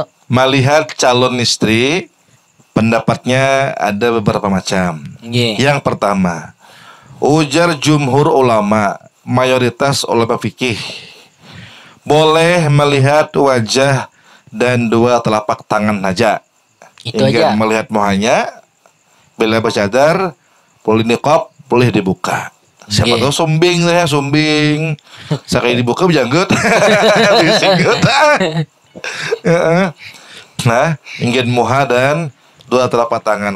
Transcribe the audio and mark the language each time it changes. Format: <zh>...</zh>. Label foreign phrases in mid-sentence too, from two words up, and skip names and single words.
<id>Melihat calon istri, pendapatnya ada beberapa macam. Nggih. Yang pertama, ujar jumhur ulama, mayoritas ulama fikih, boleh melihat wajah dan dua telapak tangan saja. Itu Hingga aja.</id> <bjn>melihat muhanya,</bjn> <id>bila bercadar, boleh niqab, boleh dibuka. Siapa Nggih. tahu sumbing saya, sumbing. Sekali dibuka berjanggut. Disinggut.</id> <bjn>Nah, ingin muha dan dua telapak tangan.</bjn>